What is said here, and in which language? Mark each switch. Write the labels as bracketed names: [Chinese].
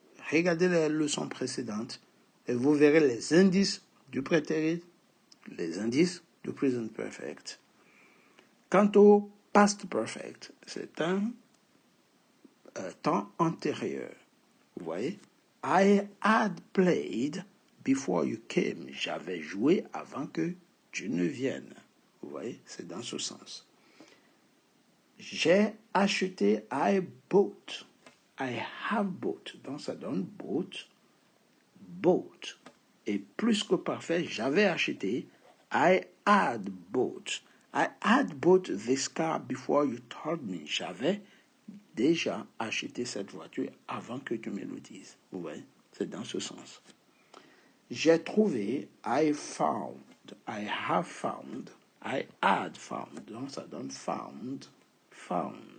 [French] Regardez les leçons précédentes et vous verrez les indices du prétérit, les indices du present perfect. Quant au past perfect, c'est un temps antérieur. Vous voyez? [English] I had played before you came. [French] J'avais joué avant que tu ne viennes. [English] Vous voyez? C'est dans ce sens. [French] J'ai acheté. [English] I bought. I have bought. [French] Donc ça donne [English] bought. Bought. [French] Et plus que parfait, j'avais acheté. [English] I had bought. I had bought this car before you told me. [French] J'avais déjà acheté cette voiture avant que tu me le dises. Vous voyez, c'est dans ce sens. J'ai trouvé. [English] I found. I have found. I had found. [French] Donc ça donne [English] found. Found.